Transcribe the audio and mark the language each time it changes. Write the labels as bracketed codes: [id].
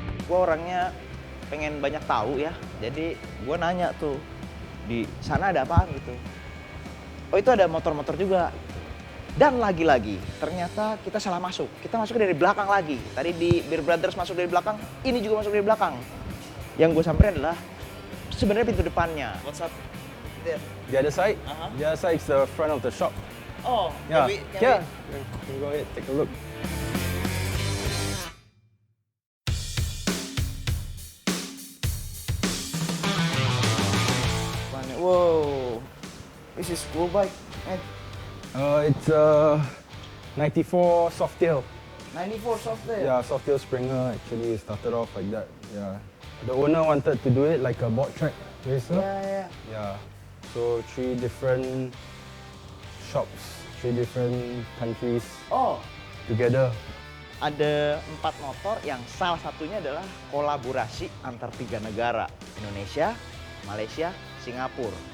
[id] Gue orangnya pengen banyak tahu ya. Jadi gue nanya tuh, di sana ada apaan gitu. Oh itu ada motor-motor juga. Dan lagi-lagi, ternyata kita salah masuk. Kita masuk dari belakang lagi. Tadi di Beer Brothers masuk dari belakang, ini juga masuk dari belakang. Yang gue samperin adalah sebenarnya pintu depannya. [en] What's up? The other side? The other side is the front of the shop. Oh, Yeah, can we- yeah. You go ahead, take a look. Wow, this is cool bike. It's a 94 Softail. 94 software. Yeah, Softail Springer actually started off like that. Yeah. The owner wanted to do it like a board track racer. Yeah. Yeah. So 3 different shops, 3 different countries Oh, together. [id] ada 4 motor yang salah satunya adalah kolaborasi antar 3 negara, Indonesia, Malaysia, Singapura.